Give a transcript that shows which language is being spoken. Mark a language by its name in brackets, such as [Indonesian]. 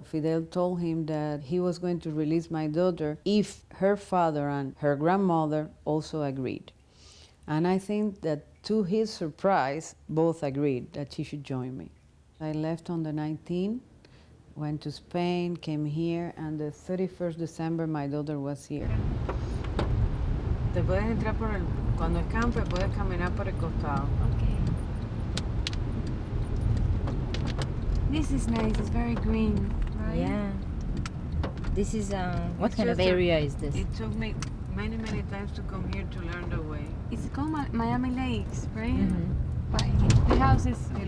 [English] Fidel told him that he was going to release my daughter if her father and her grandmother also agreed. And I think that to his surprise, both agreed that she should join me. I left on the 19th, went to Spain, came here, and the 31st December my daughter was here. [Spanish] Te puedes entrar cuando escampe, puedes caminar por el costado. [English] Okay. This is nice, it's very green, right? Yeah. This is, what kind of area is this? It took me many, many times to come here to learn the way. It's called Miami Lakes, right? Mm-hmm. Right. The house is, of